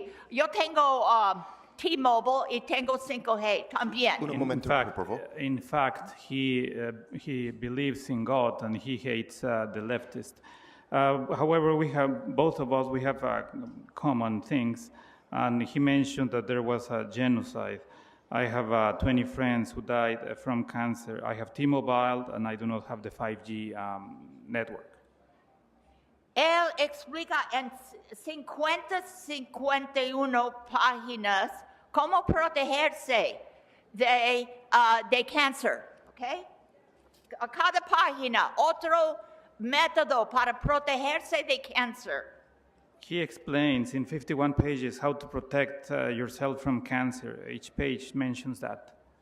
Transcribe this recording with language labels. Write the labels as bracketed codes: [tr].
[es] Yo tengo T-Mobile y tengo 5G también. Un momento, por favor. [en] In fact, he believes in God and he hates the leftist. However, both of us have common things, and he mentioned that there was a genocide. I have 20 friends who died from cancer. I have T-Mobile, and I do not have the 5G network. [es] Él explica en 51 páginas cómo protegerse de cáncer, ¿ok? A cada página, otro método para protegerse de cáncer. [en] He explains in 51 pages how to protect yourself from cancer. Each page mentions that.